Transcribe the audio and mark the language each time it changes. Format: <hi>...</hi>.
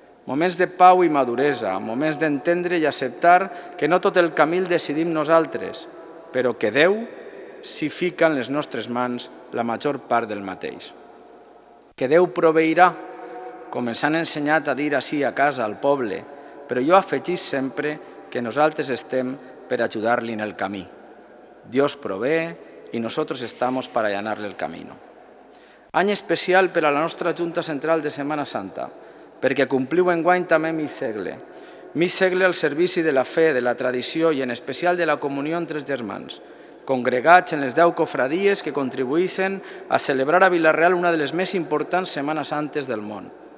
<ca>Moments de pau i maduresa, moments d'entendre i acceptar que no tot el camí el decidim nosaltres, però que Déu s'hi fica en les nostres mans la major part del mateix. Que Déu proveirà, com ens han ensenyat a dir així a casa, al poble, però jo afegís sempre que nosaltres estem per ajudar-li en el camí.</ca> <es>Dios provee y nosotros estamos para allanarle el camino.</es> <ca>Any especial per a la nostra Junta Central de Setmana Santa, perquè compliu enguany també mig segle al servici de la fe, de la tradició i en especial de la comunió entre els germans, congregats en les 10 cofradies que contribuïssin a celebrar a Vila-real una de les més importants Setmanes Santes del món.</ca>